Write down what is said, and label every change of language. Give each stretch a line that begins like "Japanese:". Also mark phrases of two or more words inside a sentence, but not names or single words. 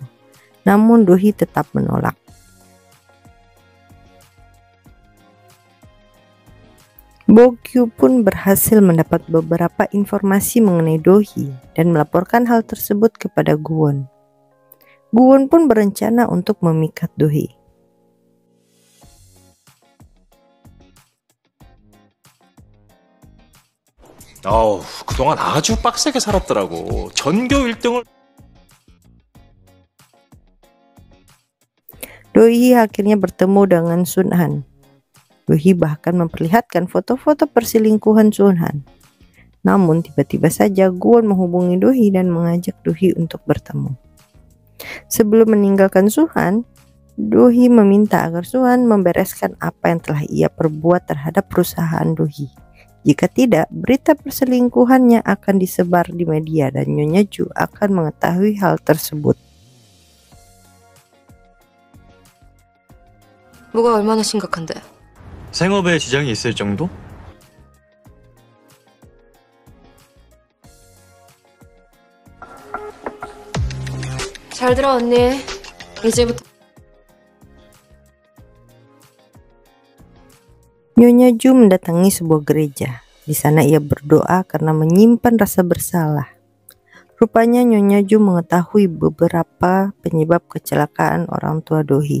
Indonesian: Namun Dohee tetap menolak. Bogyu pun berhasil mendapat beberapa informasi mengenai Dohee dan melaporkan hal tersebut kepada Guwon. Guwon pun berencana untuk memikat Dohee.
Korean: 아우, 그동안 아주 빡세게 살았더라고. 전교 1등을.
Indonesian: Dohee akhirnya bertemu dengan Sun-han. Dohee bahkan memperlihatkan foto-foto perselingkuhan Sun-han. Namun tiba-tiba saja Guwon menghubungi Dohee dan mengajak Dohee untuk bertemu. Sebelum meninggalkan Sun-han, Dohee meminta agar Sun-han membereskan apa yang telah ia perbuat terhadap perusahaan Dohee. Jika tidak, berita perselingkuhannya akan disebar di media dan Nyonya Ju akan mengetahui hal tersebut.
Korean: 뭐가 얼마나 심각한데? 생업에 지장이 있을 정도? 잘 들어 언니. 이제부터
Indonesian: Nyonya Ju mendatangi sebuah gereja. Di sana ia berdoa karena menyimpan rasa bersalah. Rupanya Nyonya Ju mengetahui beberapa penyebab kecelakaan orang tua Dohee.